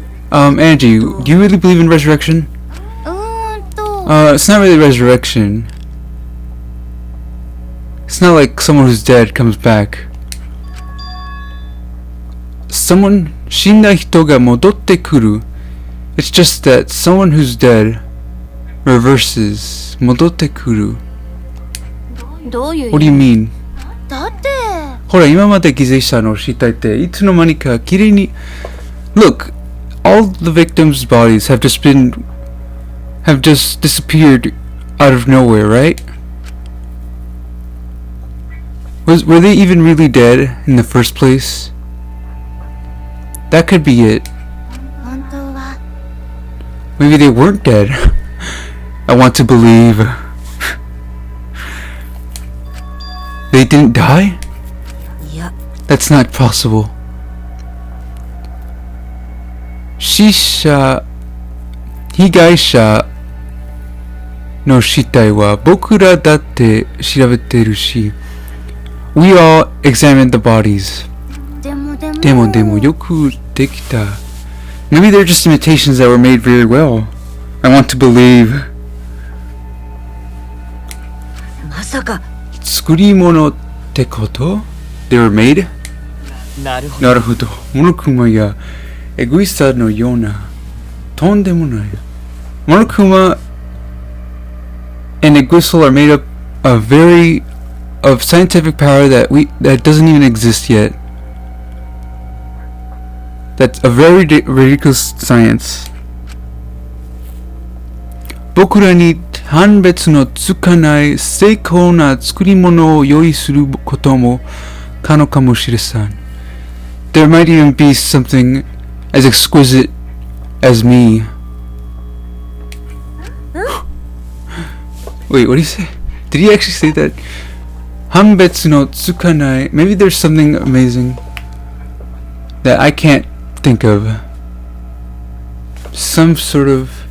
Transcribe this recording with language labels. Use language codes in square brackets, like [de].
[en] Angie, do you really believe in resurrection? It's not really resurrection. It's not like someone who's dead comes back. [ja] Someone, 死んだ人が戻ってくる. [en] It's just that someone who's dead reverses. [ja] 戻ってくる. [en] What do you mean? [ja] だって、ほら、今まで犠牲者の死体っていつの間にかきれいに... [en] Look, all the victims' bodies have just disappeared out of nowhere, right? Were they even really dead in the first place? That could be it. [ja] 本当は [en] Maybe they weren't dead. I want to believe. They didn't die? [ja] いや、 [en] That's not possible. [ja] 死者、被害者の死体は僕らだって調べてるし、 [en] We all examined the bodies. [ja] でもよくできた。 [en] Maybe they're just imitations that were made very well. I want to believe. [ja] まさか作り物ってこと？ [en] They were made? [ja] なるほど。なるほど。モノクマやエゴイスタのようなとんでもない。 [en] モノクマ and Eguisal are made up of scientific power that doesn't even exist yet. That's a very ridiculous science. [ja] 僕らに判別のつかない精巧な作り物を用意することも可能かもしれません。 [en] There might even be something as exquisite as me. Wait, what did he say? Did he actually say that? [ja] 判別のつかない [en] Maybe there's something amazing that I can't think of. Some sort of...